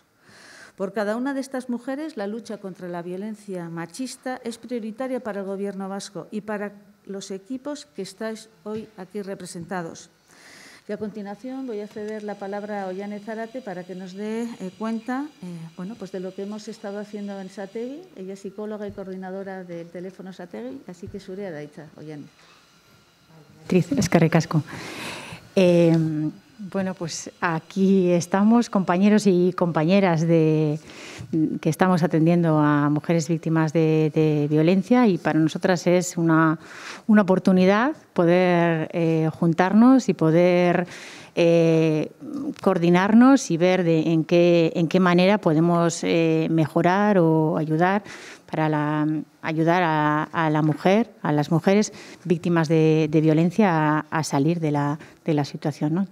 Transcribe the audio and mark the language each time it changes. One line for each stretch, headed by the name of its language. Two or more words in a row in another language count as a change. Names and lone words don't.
Spanish: Por cada una de estas mujeres, la lucha contra la violencia machista es prioritaria para el Gobierno vasco y para los equipos que estáis hoy aquí representados. Y a continuación voy a ceder la palabra a Ollane Zarate para que nos dé cuenta pues de lo que hemos estado haciendo en Satevi. Ella es psicóloga y coordinadora del teléfono Satevi, así que
Basque: zurea da hitza,
Spanish: Ollane.
Basque: Eskerrik asko.
Spanish: Bueno, pues aquí estamos, compañeros y compañeras que estamos atendiendo a mujeres víctimas de violencia, y para nosotras es una oportunidad poder juntarnos y poder coordinarnos y ver en qué manera podemos mejorar o ayudar ayudar a la mujer, a las mujeres víctimas de violencia a salir de la situación, ¿no?